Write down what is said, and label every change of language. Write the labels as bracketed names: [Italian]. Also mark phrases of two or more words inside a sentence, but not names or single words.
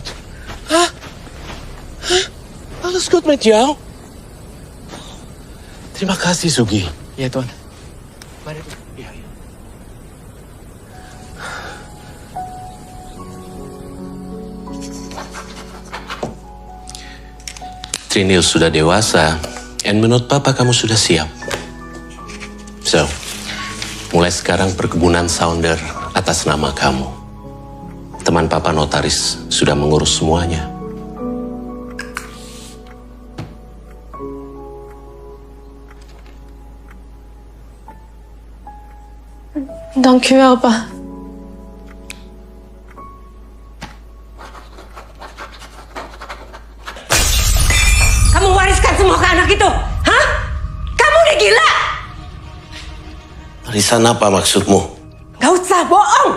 [Dutch] Huh? Huh? Alles goed met jou? [Indonesian] Terima kasih, Sugi. Ya, Tuan. Mari. Trinil sudah dewasa, dan menurut Papa kamu sudah siap. So, mulai sekarang perkebunan Sounder atas nama kamu. Teman Papa notaris sudah mengurus semuanya. [Dutch] Dank u wel, Pa. [Indonesian] Kamu wariskan semua ke anak itu? Hah? Kamu udah gila? Warisan apa maksudmu? Gak usah bohong.